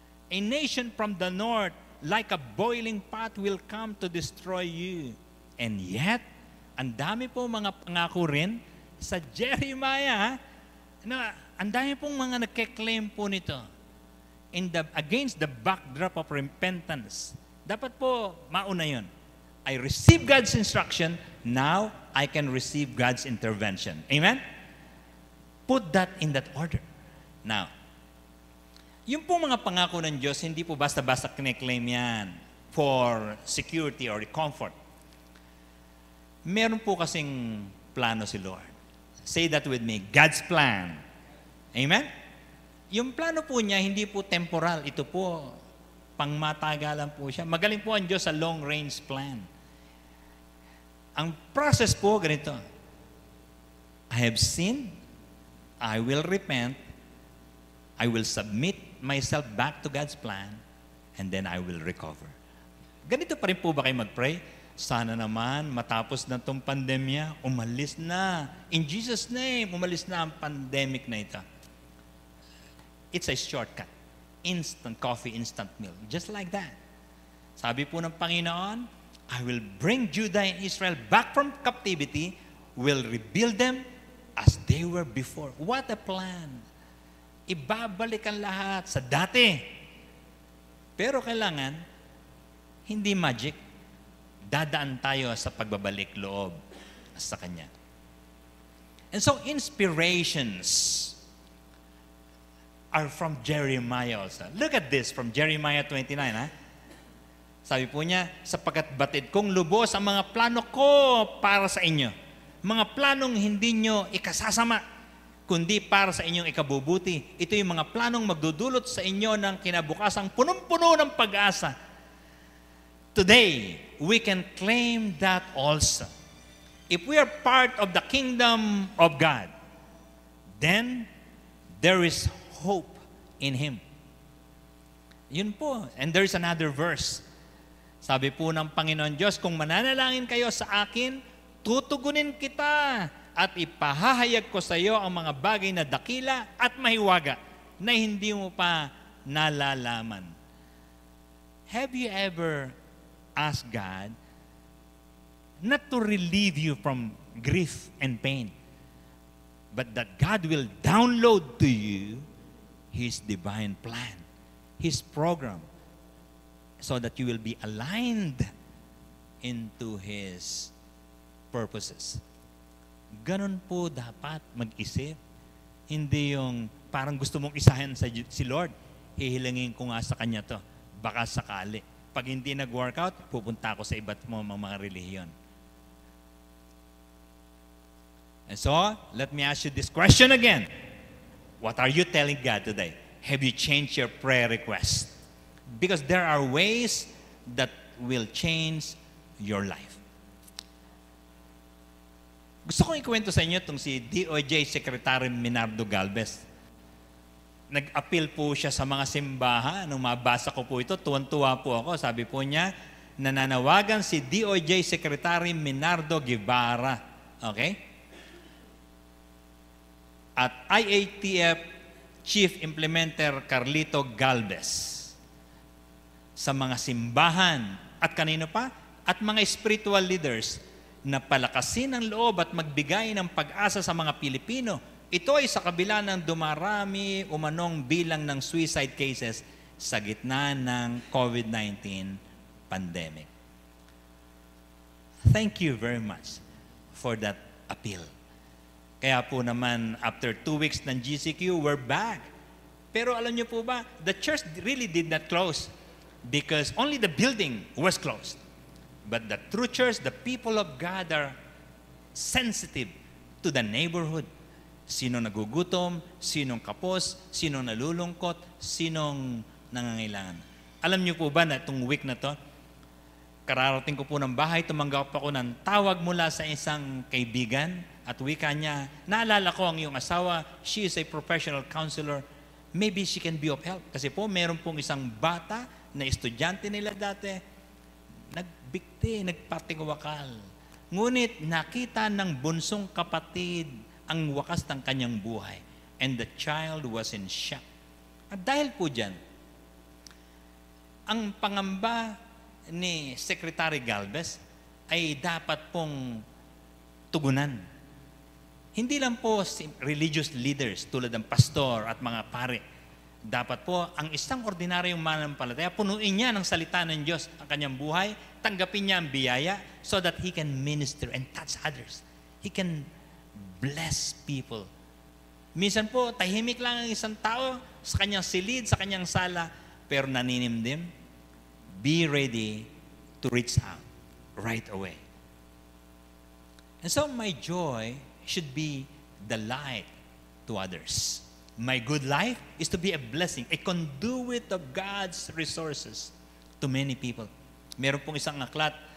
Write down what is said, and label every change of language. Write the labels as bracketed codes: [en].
[en] A nation from the north, like a boiling pot, will come to destroy you. [tl] And yet, ang dami po mga pangako rin sa Jeremiah, na ang dami pong mga nagke-claim po nito [en] against the backdrop of repentance. [tl] Dapat po mauna yun. [en] I receive God's instruction, now I can receive God's intervention. [tl] Amen? [en] Put that in that order. [tl] Now, yung po mga pangako ng Diyos, hindi po basta-basta kine-claim yan [en] for security or comfort. [tl] Meron po kasing plano si Lord. [en] Say that with me, God's plan. [tl] Amen? Yung plano po niya, hindi po temporal. Ito po, pangmatagalan po siya. Magaling po ang Diyos sa long-range plan. Ang process po ganito. [en] I have sinned, I will repent, I will submit myself back to God's plan, and then I will recover. [tl] Ganito pa rin po ba kayo mag-pray? Sana naman matapos na itong pandemya, umalis na. In Jesus' name, umalis na ang pandemic na ito. [en] It's a shortcut. Instant coffee, instant milk. Just like that. [tl] Sabi po ng Panginoon, [en] I will bring Judah and Israel back from captivity, will rebuild them as they were before. What a plan! [tl] Ibabalik ang lahat sa dati. Pero kailangan, hindi magic, dadaan tayo sa pagbabalik loob sa Kanya. [en] And so, inspirations are from Jeremiah also. Look at this from Jeremiah 29. [tl] Sabi po niya, sapagkat batid kong lubos ang mga plano ko para sa inyo. Mga planong hindi nyo ikasasama, kundi para sa inyong ikabubuti. Ito yung mga planong magdudulot sa inyo ng kinabukasang punong-puno ng pag-asa. [en] Today, we can claim that also. If we are part of the kingdom of God, then there is hope in Him. [tl] Yun po. [en] And there is another verse. [tl] Sabi po ng Panginoon Diyos, kung mananalangin kayo sa akin, tutugunin kita at ipahahayag ko sa iyo ang mga bagay na dakila at mahiwaga na hindi mo pa nalalaman. [en] Have you ever asked God not to relieve you from grief and pain, but that God will download to you His divine plan, His program, so that you will be aligned into His purposes. [tl] Ganon po dapat mag-isip. Hindi yung parang gusto mong isahin si Lord, hihilingin ko nga sa Kanya to. Baka sakali. Pag hindi nag-workout, pupunta ako sa iba't mga relihiyon. [en] And so, let me ask you this question again. What are you telling God today? Have you changed your prayer request? Because there are ways that will change your life. [tl] Gusto kong ikwento sa inyo itong si DOJ Secretary Minardo Galvez. Nag-appeal po siya sa mga simbahan. Nung mabasa ko po ito, tuwan-tuwa po ako. Sabi po niya, nananawagan si DOJ Secretary Minardo Guevara. Okay? At IATF Chief Implementer Carlito Galvez. Sa mga simbahan at kanino pa? At mga spiritual leaders na palakasin ang loob at magbigay ng pag-asa sa mga Pilipino. Ito ay sa kabila ng dumarami umanong bilang ng suicide cases sa gitna ng COVID-19 pandemic. [en] Thank you very much for that appeal. [tl] Kaya po naman, [en] after 2 weeks ng GCQ, we're back. [tl] Pero alam niyo po ba, [en] the church really did not close. Because only the building was closed. But the true church, the people of God are sensitive to the neighborhood. [tl] Sino nagugutom, sinong kapos, sinong nalulungkot, sinong nangangailangan. Alam niyo po ba na itong week na to, kararating ko po ng bahay, tumanggap ako ng tawag mula sa isang kaibigan at wika niya, naalala ko ang iyong asawa, [en] she is a professional counselor, maybe she can be of help. [tl] Kasi po, meron pong isang bata na estudyante nila dati, nagbikti, nagpatingwakal. Ngunit nakita ng bunsong kapatid ang wakas ng kanyang buhay. [en] And the child was in shock. [tl] At dahil po dyan, ang pangamba ni Secretary Galvez ay dapat pong tugunan. Hindi lang po religious leaders tulad ng pastor at mga pare. Dapat po, ang isang ordinaryong mananampalataya, punuin niya ng salita ng Diyos ang kanyang buhay, tanggapin niya ang biyaya [en] so that he can minister and touch others. He can bless people. [tl] Minsan po, tahimik lang ang isang tao sa kanyang silid, sa kanyang sala, pero naninimdim. [en] Be ready to reach out right away. And so my joy should be the light to others. My good life is to be a blessing, a conduit of God's resources to many people. [tl] Meron pong isang aklat